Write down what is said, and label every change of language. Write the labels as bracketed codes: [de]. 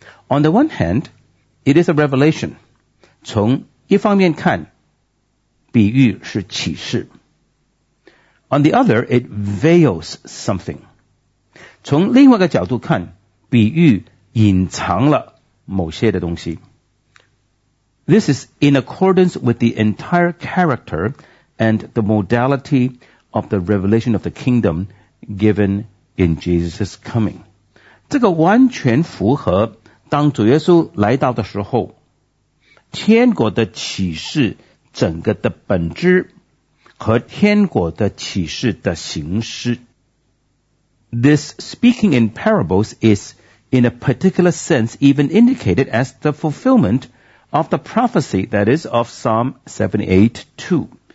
[en] On the one hand,It is a revelation. [zh] 从一方面看，比喻是启示。 [en] On the other, it veils something. [zh] 从另外一个角度看，比喻隐藏了某些的东西。 [en] This is in accordance with the entire character and the modality of the revelation of the kingdom given in Jesus' coming. [zh] 这个完全符合当主耶稣来到的时候，天国的启示整个的本质和天国的启示的形式。 [en] This speaking in parables is in a particular sense even indicated as the fulfillment of the prophecy that is of Psalm 78:2.